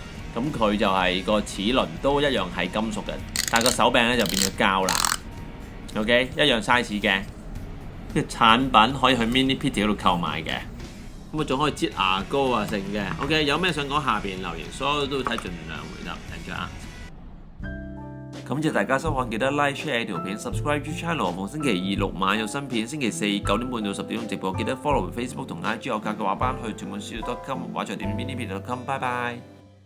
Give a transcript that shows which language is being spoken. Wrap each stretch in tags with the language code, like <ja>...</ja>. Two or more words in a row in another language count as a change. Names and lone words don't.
<yue>咁佢就係個齒輪都一樣係金屬嘅，但係個手柄咧就變咗膠啦。OK， 一樣 size 嘅。呢個產品可以去 Mini Pizza 嗰度購買嘅，咁啊仲可以擠牙膏啊成嘅。OK， 有咩想講下邊留言，所有都會睇，盡量回答。</yue> <en>thank you</en> <yue>啊！感謝大家收看，記得</yue> <en>like share</en> <yue>條片 ，</yue> <en>subscribe to channel。</en> <yue>逢星期二6晚有新片，星期四9點半到10點鐘直播，記得 follow Facebook 同 IG 有格嘅畫班去屯門書.com 畫場店 Mini Pizza.com。拜拜。</yue>